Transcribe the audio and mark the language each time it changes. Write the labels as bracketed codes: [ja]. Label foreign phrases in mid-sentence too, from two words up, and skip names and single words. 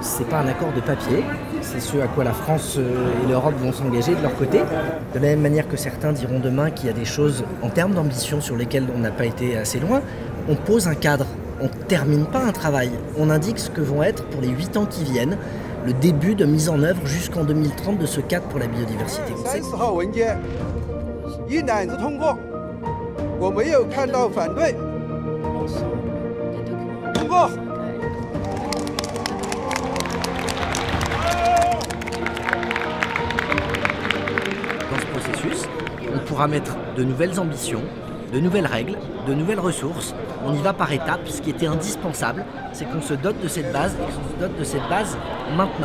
[fr] c'est pas un accord de papier, c'est ce à quoi la France et l'Europe vont s'engager de leur côté. De la même manière que certains diront demain qu'il y a des choses en termes d'ambition sur lesquelles on n'a pas été assez loin, on pose un cadre, on ne termine pas un travail, on indique ce que vont être pour les 8 ans qui viennent, le début de mise en œuvre jusqu'en 2030 de ce cadre pour la biodiversité. [zh] 30 号文件一揽子通过，我没有看到反对，通过。 [fr] Dans ce processus, on pourra mettre de nouvelles ambitions, de nouvelles règles, de nouvelles ressources. On y va par étapes. Ce qui était indispensable, c'est qu'on se dote de cette base et qu'on se dote de cette base maintenant.